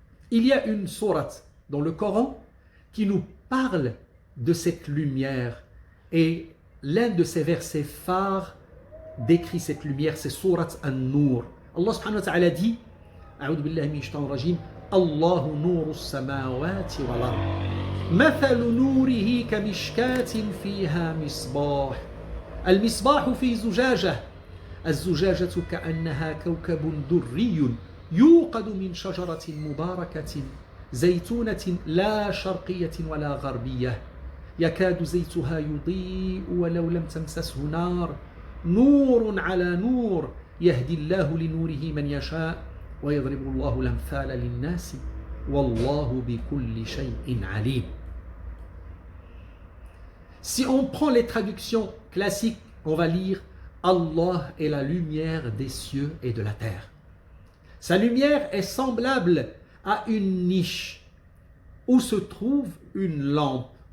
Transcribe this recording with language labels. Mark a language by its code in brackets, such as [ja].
[fr] Il y a une sourate dans le Coran qui nous parle de cette lumière, et l'un de ces versets phares décrit cette lumière, c'est sourate An-Nur. Allah subhanahu wa ta'ala dit, [ar] A'udhu billahi minash shaitanir rajim, الله نور السماوات والأرض مثل نوره كمشكاة فيها مصباح المصباح في زجاجة الزجاجة كأنها كوكب دري يوقد من شجرة مباركة زيتونة لا شرقية ولا غربية يكاد زيتها يضيء ولو لم تمسسه نار نور على نور يهدي الله لنوره من يشاء ويضرب الله الأمثال للناس والله بكل شيء عليم. [fr] Si on prend les traductions classiques, on va lire Allah est la lumière des cieux et de la terre. Sa lumière est semblable à une niche où se trouve une lampe.